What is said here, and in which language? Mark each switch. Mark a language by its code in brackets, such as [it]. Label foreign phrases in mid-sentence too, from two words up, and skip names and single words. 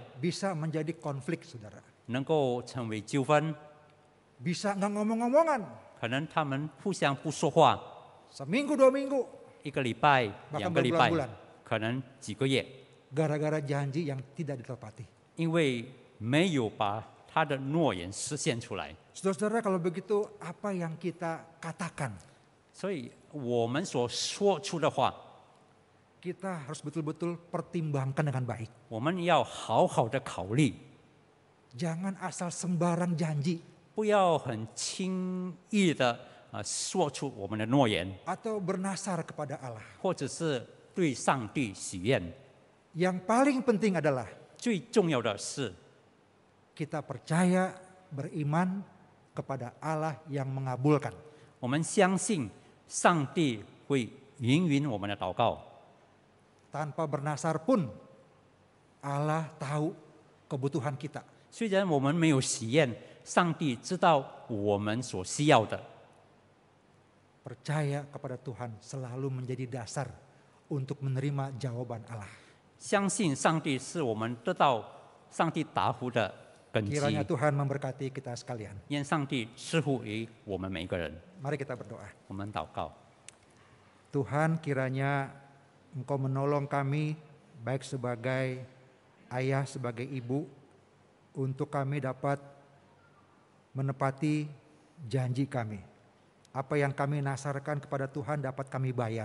[id] bisa menjadi konflik, saudara. [zh] 能够成为纠纷， [id] Bisa nggak ngomong-ngomongan. [zh] 可能他们互相不说话， [id] Seminggu, 2 minggu. [zh] 一个礼拜、 [id] Bahkan [zh] 2个礼拜 [id] berbulan-bulan.， [zh] 可能几个月， [id] Gara-gara janji yang tidak ditepati. [zh] 因为没有把他的诺言实现出来。 [id] Saudara-saudara, kalau begitu apa yang kita katakan? [zh] 所以我们所说出的话， [id] Kita harus betul-betul pertimbangkan dengan baik. [zh] 我们要好好的考虑， [id] Jangan asal sembarang janji [zh] 不要很轻易的说出我们的诺言， [id] atau bernasar kepada Allah. [zh] 或者是对上帝许愿。 [id] Yang paling penting adalah [zh] 最重要的是， [id] kita percaya, beriman kepada Allah yang mengabulkan. [zh] 我们相信上帝会允我们的祷告。 [id] Tanpa bernasar pun Allah tahu kebutuhan kita. [zh] 虽然我们没有许愿，上帝知道我们所需要的。 [id] Percaya kepada Tuhan selalu menjadi dasar untuk menerima jawaban Allah. [zh] 相信上帝是我们得到上帝答复的根基。 [id] Kiranya Tuhan memberkati kita sekalian. [zh] 愿上帝赐福于我们每一个人。 [id] Mari kita berdoa. [zh] 我们祷告， [id] Tuhan, kiranya Engkau menolong kami baik sebagai ayah, sebagai ibu, untuk kami dapat menepati janji kami. Apa yang kami nasarkan kepada Tuhan dapat kami bayar.